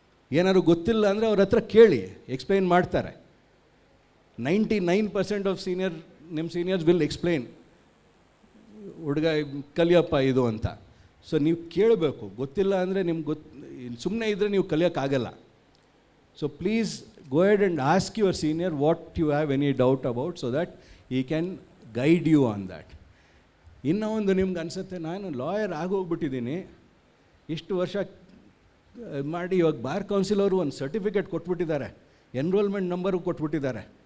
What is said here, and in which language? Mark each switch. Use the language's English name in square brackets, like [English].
[Kannada] ಏನಾದ್ರು ಗೊತ್ತಿಲ್ಲ ಅಂದರೆ ಅವ್ರ ಹತ್ರ ಕೇಳಿ, ಎಕ್ಸ್ಪ್ಲೈನ್ ಮಾಡ್ತಾರೆ. 99% ಆಫ್ ನಿಮ್ಮ ಸೀನಿಯರ್ಸ್ ವಿಲ್ ಎಕ್ಸ್ಪ್ಲೈನ್, ಹುಡುಗ ಕಲಿಯಪ್ಪ ಇದು ಅಂತ. ಸೊ ನೀವು ಕೇಳಬೇಕು. ಗೊತ್ತಿಲ್ಲ ಅಂದರೆ ನಿಮ್ಗೆ ಸುಮ್ಮನೆ ಇದ್ದರೆ ನೀವು ಕಲಿಯೋಕ್ಕಾಗಲ್ಲ. [English] So please go ahead and ask your senior what you have any doubt about, so that he can guide you on that. [Kannada] ಇನ್ನೂ ಒಂದು ನಿಮ್ಗೆ ಅನಿಸುತ್ತೆ, ನಾನು ಲಾಯರ್ ಆಗೋಗ್ಬಿಟ್ಟಿದ್ದೀನಿ, ಇಷ್ಟು ವರ್ಷ ಮಾಡಿ ಇವಾಗ ಬಾರ್ ಕೌನ್ಸಿಲ್ ಅವರು ಒಂದು ಸರ್ಟಿಫಿಕೇಟ್ ಕೊಟ್ಬಿಟ್ಟಿದ್ದಾರೆ, ಎನ್ರೋಲ್ಮೆಂಟ್ ನಂಬರು ಕೊಟ್ಬಿಟ್ಟಿದ್ದಾರೆ.